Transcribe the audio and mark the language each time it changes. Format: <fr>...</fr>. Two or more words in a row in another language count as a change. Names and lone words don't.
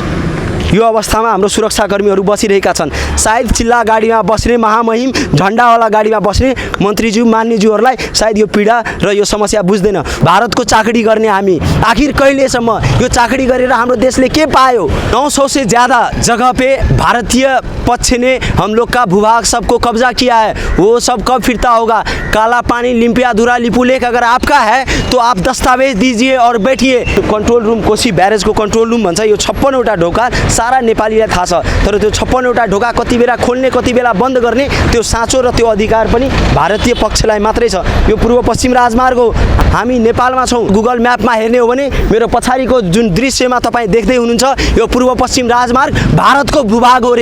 <ne>यो अवस्थामा हाम्रो सुरक्षाकर्मीहरू बसिरहेका छन्। सायद चिल्ला गाडीमा बस्ने, महामहिम झन्डावाला गाडीमा बस्ने मन्त्रीज्यू मान्यज्यूहरूलाई सायद यो पीडा र यो समस्या बुझ्दैन। भारतको चाकडी गर्ने हामी आखिर कहिलेसम्म? यो चाकडी गरेर हाम्रो देशले के पायो?</ne> <hi>900 से ज़्यादा जगह पे भारतीय पक्ष ने हम लोग का भूभाग सबको कब्जा किया है। वो सब कब फिरता होगा? काला पानी, लिम्पियाधुरा, लिपुलेख अगर आपका है तो आप दस्तावेज दीजिए और बैठिए।</hi> <en>control room,</en> <ne>कोशी ब्यारेजको</ne> <en>control room</en> <ne>भन्छ। यो 56वटा ढोका सारा नेपालीलाई थाहा छ, तर त्यो 56वटा ढोका कति बेला खोल्ने कति बेला बन्द गर्ने त्यो साँचो र त्यो अधिकार पनि भारतीय पक्षलाई मात्रै छ। यो पूर्व पश्चिम राजमार्ग हो, हामी नेपालमा छौँ। गुगल म्यापमा हेर्ने हो भने मेरो पछाडिको जुन दृश्यमा तपाईँ देख्दै हुनुहुन्छ, यो पूर्व पश्चिम राजमार्ग भारतको भूभाग हो रे।</ne>